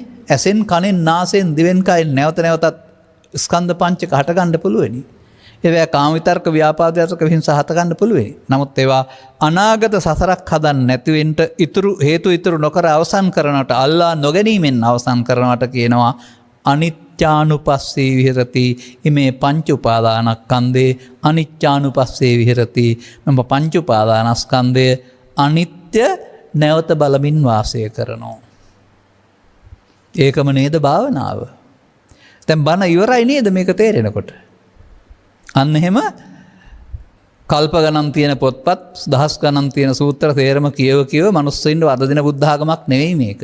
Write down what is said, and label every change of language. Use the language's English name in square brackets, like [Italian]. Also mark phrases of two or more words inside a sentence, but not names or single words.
[Sinhala] ඇසෙන් කනෙන් නාසයෙන් දිවෙන් කයෙන් නැවත නැවතත් ස්කන්ධ පංචක හට ගන්න පුළුවෙනි. ඒවා කාම විතර්ක ව්‍යාපාද විතර්ක විහිංස හට ගන්න පුළුවෙනි. නමුත් ඒවා අනාගත සසරක් හදන්න නැති වෙන්න හේතු නොකර අවසන් කරනට අල්ලා නොගැනීමෙන් අවසන් කරනවට කියනවා [Pali] අනිත්‍යානුපස්සේ විහෙරති. ඉමේ පංච උපාදානස්කන්ධේ අනිත්‍යානුපස්සේ විහෙරති. [Sinhala] මම පංච උපාදානස්කන්ධය අනිත්‍ය නැවත බලමින් වාසය කරනවා. ඒකම නේද භාවනාව. දැන් බණ ඉවරයි නේද මේක තේරෙනකොට? අන්න එහෙම කල්ප ගණන් තියෙන පොත්පත් දහස් ගණන් තියෙන සූත්‍ර තේරම කියව මිනිස්සුන්ට අද දින බුද්ධ ආගමක් නෙවෙයි මේක.